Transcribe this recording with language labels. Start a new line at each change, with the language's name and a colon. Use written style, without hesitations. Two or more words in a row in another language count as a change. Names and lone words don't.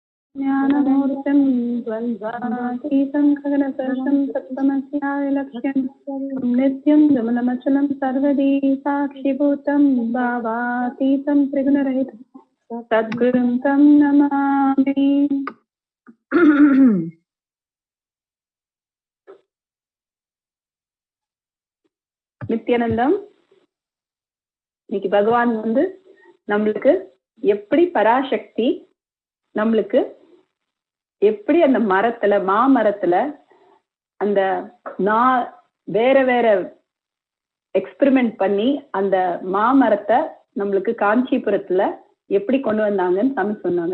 Sanskrit: ज्ञानमूर्तिं द्वन्द्वातीतं गगनसदृशं तत्त्वमस्यादिलक्ष्यं नित्यं विमलमचलं सर्वदी साक्षिभूतं भावातीतं त्रिगुणरहितं सद्गुरुं तं नमामि.
Tamil: நித்யானந்தம். இன்னைக்கு பகவான் நம்மளுக்கு எப்படி பராசக்தி நம்மளுக்கு எப்படி அந்த மரத்துல மாமரத்துல அந்த வேற வேற எக்ஸ்பெரிமெண்ட் பண்ணி அந்த மாமரத்தை நம்மளுக்கு காஞ்சிபுரத்துல எப்படி கொண்டு வந்தாங்கன்னு சாமி சொன்னாங்க.